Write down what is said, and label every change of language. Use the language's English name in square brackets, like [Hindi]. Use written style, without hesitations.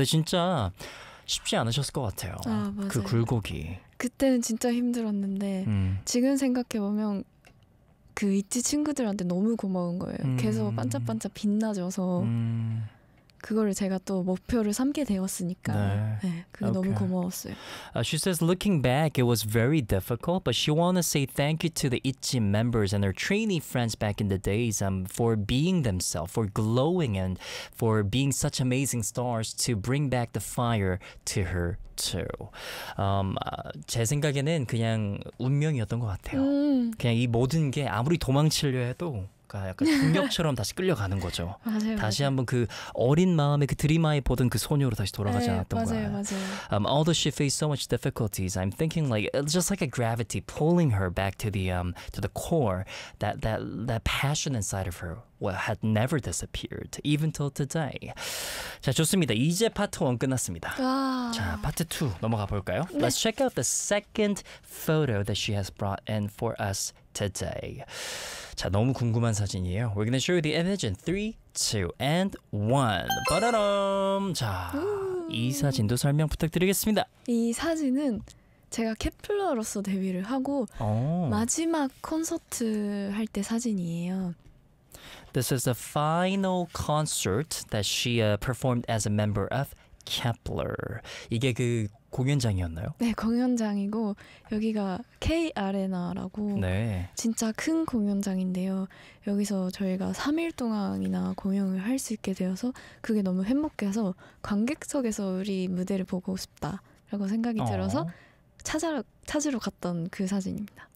[Korean] 근데 진짜 쉽지 않으셨을 것 같아요. 아, 그 굴곡이 그때는 진짜 힘들었는데 지금 생각해보면 그 있지 친구들한테 너무 고마운 거예요. 계속 반짝반짝 빛나줘서 그거를 제가 또 목표를 삼게 되었으니까 네. 네, 그게 okay. 너무 고마웠어요. [English] She says, looking back, it was very difficult, but she wanna say thank you to the ITZY members and her trainee friends back in the days for being themselves, for glowing, and for being such amazing stars to bring back the fire to her too. [Korean] 제 생각에는 그냥 운명이었던 것 같아요. 그냥 이 모든 게 아무리 도망치려 해도 그러니까 약간 충격처럼 다시 끌려가는 거죠. 맞아요. 다시 한번 그 어린 마음에 그 드림아이 보던 그 소녀로 다시 돌아가지 네, 않았던 맞아요, 거예요. 맞아요. [English] Although she faced so much difficulties, I'm thinking like it's just like a gravity pulling her back to the core. That passion inside of her had never disappeared even till today. [Korean] 자, 좋습니다. 이제 파트 1 끝났습니다. 와. 자, 파트 2 넘어가 볼까요? 네. [English] Let's check out the second photo that she has brought in for us today. [Korean] 자, 너무 궁금한 사진이에요. [English] We're going to show you the image in 3, 2, and 1. [Korean] 빠라람! 자, 이 사진도 설명 부탁드리겠습니다. 이 사진은 제가 케플러로서 데뷔를 하고 오. 마지막 콘서트 할 때 사진이에요. [English] This is the final concert that she performed as a member of Kepler. [Korean] 이게 그 공연장이었나요? 네, 공연장이고 여기가 K 아레나라고 네. 진짜 큰 공연장인데요. 여기서 저희가 3일 동안이나 공연을 할 수 있게 되어서 그게 너무 행복해서 관객석에서 우리 무대를 보고 싶다라고 생각이 들어서 찾으러 갔던 그 사진입니다.